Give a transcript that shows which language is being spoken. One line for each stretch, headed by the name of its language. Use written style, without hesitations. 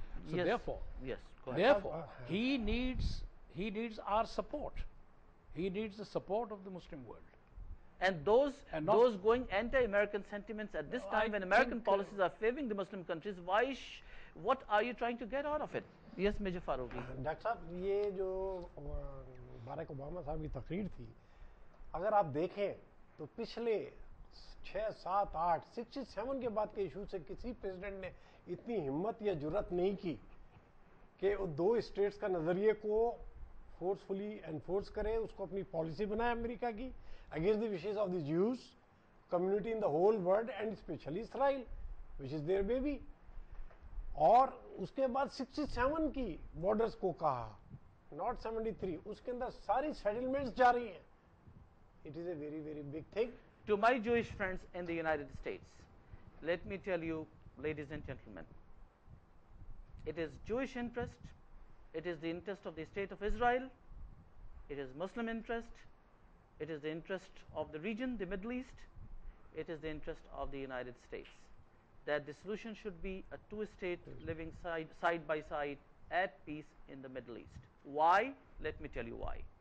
English: So therefore, he needs our support. He needs the support of the Muslim world. And those going anti-American sentiments at this time when American policies are favoring the Muslim countries, what are you trying to get out of it? Yes, Major Farooqui.
Hindi: Doctor साहब, ये जो Barack Obama साहब की तकरीर थी, अगर आप देखें तो पिछले 6, 7, 8, 67 के बाद के इशू से किसी प्रेसिडेंट ने इतनी हिम्मत या जुर्रत नहीं की कि वो दो स्टेट्स का नज़रिए को फोर्सफुली एनफोर्स करे, उसको अपनी पॉलिसी बनाए अमेरिका की
English: Against the wishes of the Jews community in the whole world and specially Israel which is their baby.
Hindi: और उसके बाद 67 की बॉर्डर्स को कहा, नॉट 73, उसके अंदर सारी सेटलमेंट्स जा रही हैं.
English: It is a very very big thing. To my Jewish friends in the United States, let me tell you, ladies and gentlemen, it is Jewish interest, it is the interest of the state of Israel, it is Muslim interest, it is the interest of the region, the Middle East, it is the interest of the United States, that the solution should be a two-state living side by side at peace in the Middle East. Why? Let me tell you why.